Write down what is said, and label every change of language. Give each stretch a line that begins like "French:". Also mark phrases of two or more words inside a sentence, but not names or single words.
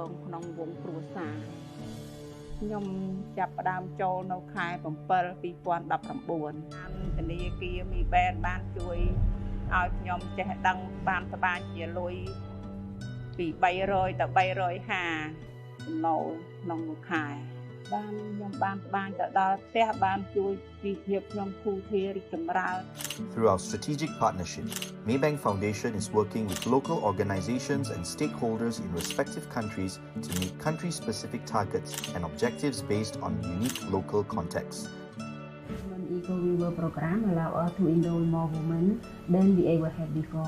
Khmer: ងក្នុងវងគ្រួសារខ្ញុំចាប់ផ្ដើមចូលនៅខែ7 2019 ធនាគារមីបែនបានជួយឲ្យខ្ញុំចេះដឹងបានត្បាញជាលុយពី300ទៅ 350ចំណូលក្នុងមួយខែបានខ្ញុំបានត្បាញទៅដល់ផ្ទះបានជួយជីវភាពខ្ញុំធូរធាររីកចម្រើន
English: Through our strategic partnership, Maybank Foundation is working with local organizations and stakeholders in respective countries to meet country-specific targets and objectives based on unique local contexts. The Eco-Weaver program allows us to enroll more women than we ever had before.